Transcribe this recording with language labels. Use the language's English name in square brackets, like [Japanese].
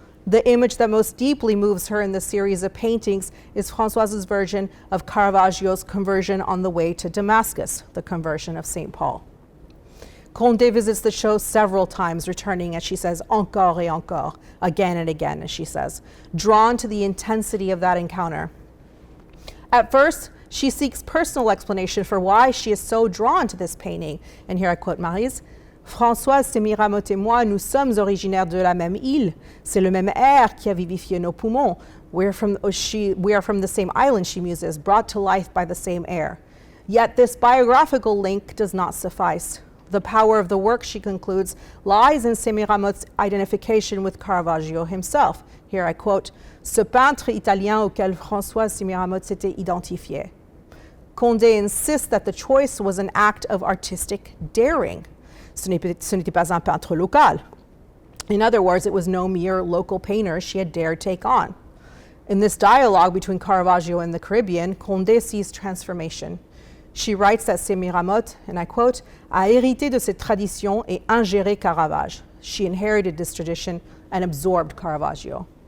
[English] The image that most deeply moves her in the series of paintings is Françoise's version of Caravaggio's conversion on the way to Damascus, the conversion of St. Paul. Condé visits the show several times, returning, as she says, [French] encore et encore, [English] again and again, as she says, drawn to the intensity of that encounter. At first, she seeks personal explanation for why she is so drawn to this painting. And here I quote [French] Maryse, Françoise Sémiramoth et moi, nous sommes originaires de la même île. C'est le même air qui a vivifié nos poumons. [English] We are from the same island, she muses, brought to life by the same air. Yet this biographical link does not suffice. The power of the work, she concludes, lies in Sémiramoth's identification with Caravaggio himself. Here I quote, [French] ce peintre italien auquel Françoise Sémiramoth s'était identifiée. [English] Condé insists that the choice was an act of artistic daring. [French] Ce n'était pas un peintre local. [English] In other words, it was no mere local painter she had dared take on. In this dialogue between Caravaggio and the Caribbean, Condé sees transformation. She writes that Sémiramoth, and I quote, [French] a hérité de cette tradition et ingéré Caravage. [English] She inherited this tradition and absorbed Caravaggio.